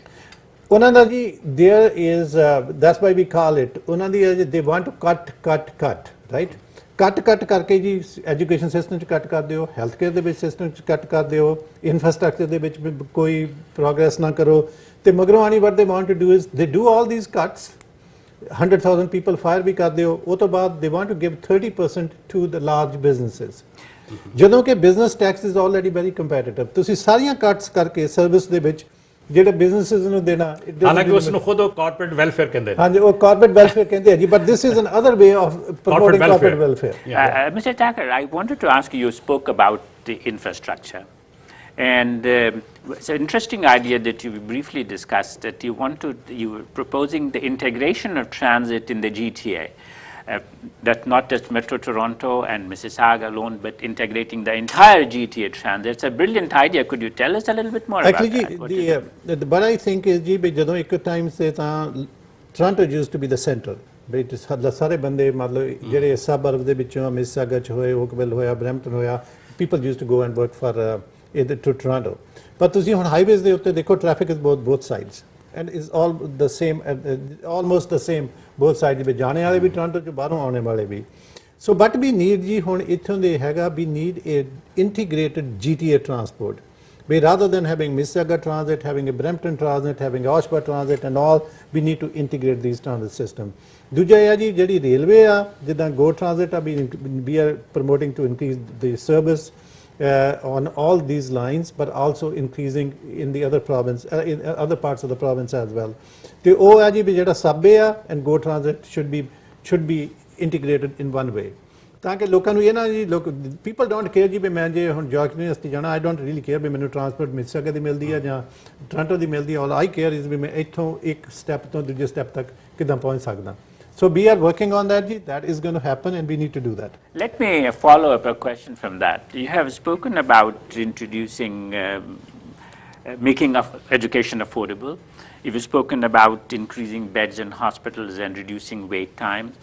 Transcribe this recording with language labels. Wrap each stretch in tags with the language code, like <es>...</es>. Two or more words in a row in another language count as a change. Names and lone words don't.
<pa>ਉਹਨਾਂ ਦਾ ਜੀ</pa> <en>there is that's why we call it,</en> <pa>ਉਹਨਾਂ ਦੀ</pa> <en>they want to cut right,</en> <pa>ਕੱਟ ਕਰਕੇ ਜੀ</pa> <en>education system</en> <pa>'ਚ ਕੱਟ ਕਰ ਦਿਓ,</pa> <en>health care</en> <pa>ਦੇ ਵਿੱਚ ਸਿਸਟਮ 'ਚ ਕੱਟ ਕਰ ਦਿਓ, ਇਨਫਰਾਸਟਰਕਚਰ ਦੇ ਵਿੱਚ ਕੋਈ ਪ੍ਰੋਗਰੈਸ ਨਾ ਕਰੋ, ਤੇ ਮਗਰੋਂ ਆਣੀ</pa> <en>what they want to do is they do all these cuts, 100,000 people fire</en> <pa>ਵੀ ਕਰ ਦਿਓ, ਉਹ ਤੋਂ ਬਾਅਦ</pa> <en>they want to give 30% to the large businesses,</en> <pa>ਜਦੋਂ ਕਿ</pa> <en>business tax is already very competitive.</en> <pa>ਤੁਸੀਂ ਸਾਰੀਆਂ ਕੱਟਸ ਕਰਕੇ ਸਰਵਿਸ ਦੇ ਵਿੱਚ ਜਿਹੜੇ ਬਿਜ਼ਨਸਿਸ ਨੂੰ ਦੇਣਾ, ਹਾਲਾਂਕਿ ਉਸ ਨੂੰ ਖੁਦ ਉਹ</pa> <en>corporate welfare</en> <pa>ਕਹਿੰਦੇ ਨੇ। ਹਾਂਜੀ, ਉਹ</pa> <en>corporate welfare</en> <pa>ਕਹਿੰਦੇ ਆ ਜੀ,</pa> <en>but this is another way of promoting corporate welfare. Mr. Takhar, I wanted to ask you spoke about the infrastructure. And it's an interesting idea that you briefly discussed, that you were proposing the integration of transit in the GTA. That not just Metro Toronto and Mississauga alone, but integrating the entire GTA transit. It's a brilliant idea. Could you tell us a little bit more about that? But I think is</en> <pa>ਜੀ ਭੀ ਜਦੋਂ ਏਕ ਟਾਈਮ ਸੇ ਤਾ</pa> <en>Toronto used to be the center,</en> <pa>bit ਸਾਰੇ ਬੰਦੇ ਮਤਲਬ ਜਿਹੜੇ ਸਬਰਬ ਦੇ ਵਿੱਚੋਂ ਮਿਸਿਸਾਗਾ ਚ ਹੋਏ, ਓਕਵਿਲ ਹੋਇਆ, ਬਰੈਂਪਟਨ ਹੋਇਆ,</pa> <en>people used to go and work for to Toronto.</en> <pa>ਪਰ ਤੁਸੀਂ ਹੁਣ ਹਾਈਵੇਜ਼ ਦੇ ਉੱਤੇ ਦੇਖੋ,</pa> <en>traffic is both sides and is all the same, almost the same both sides</en> <pa>ਵਿੱਚ ਜਾਣੇ ਵਾਲੇ ਵੀ ਟੋਰਾਂਟੋ ਚ, ਬਾਹਰੋਂ ਆਉਣੇ ਵਾਲੇ ਵੀ।</pa> <en>so but we need</en> <pa>ਜੀ ਹੁਣ ਇੱਥੋਂ ਦੇ ਹੈਗਾ</pa> <en>we need a integrated GTA transport. We rather than having Mississauga transit, having a Brampton transit, having Oshawa transit and all, we need to integrate these transit system.</en> <pa>ਦੂਜਾ ਇਹ ਆ ਜੀ, ਜਿਹੜੀ ਰੇਲਵੇ ਆ, ਜਿੱਦਾਂ Go Transit ਆ,</pa> <en>we are promoting to increase the service on all these lines, but also increasing in the other province, in other parts of the province as well.</en> <pa>ਤੇ ਉਹ ਹੈ ਜੀ ਵੀ ਜਿਹੜਾ Subway ਆ</pa> <en>and Go Transit should be integrated in one way,</en> <pa>ਤਾਂ ਕਿ ਲੋਕਾਂ ਨੂੰ ਇਹ ਨਾ ਜੀ,</pa> <en>people don't care</en> <pa>ਜੀ ਵੀ ਮੈਂ ਜੇ ਹੁਣ ਜਾਰਜ ਯੂਨੀਵਰਸਿਟੀ ਜਾਣਾ,</pa> <en>I don't really care</en> <pa>ਵੀ ਮੈਨੂੰ ਟਰਾਂਸਪੋਰਟ ਮਿਸਿਸਾਗਾ ਦੀ ਮਿਲਦੀ ਆ ਜਾਂ ਟੋਰਾਂਟੋ ਦੀ ਮਿਲਦੀ ਆ,</pa> <en>all I care is</en> <pa>ਵੀ ਮੈਂ ਇੱਥੋਂ ਇੱਕ ਸਟੈਪ ਤੋਂ ਦੂਜੇ ਸਟੈਪ ਤੱਕ ਕਿੱਦਾਂ ਪਹੁੰਚ ਸਕਦਾ।</pa> <en>So we are working on that. That is going to happen, and we need to do that. Let me follow up a question from that. You have spoken about introducing, making education affordable. You've spoken about increasing beds in hospitals and reducing wait times.</en>